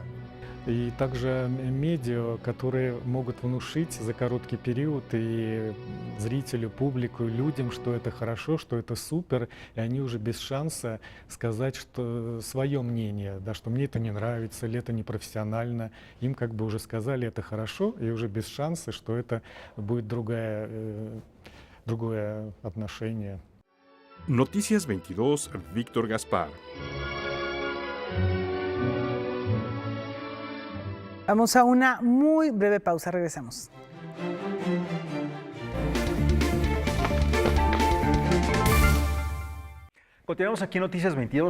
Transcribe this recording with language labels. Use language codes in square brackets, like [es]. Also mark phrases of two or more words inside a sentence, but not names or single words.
[ru] И также медиа, которые могут внушить за короткий период и зрителю, публику, людям, что это хорошо, что это супер, и они уже без шанса сказать, что свое мнение, да, что мне это не нравится, или это непрофессионально. Им как бы уже сказали, это хорошо, и уже без шанса, что это будет другое отношение. [es] Noticias 22, Víctor Gaspar. Vamos a una muy breve pausa, regresamos. Continuamos aquí en Noticias 22.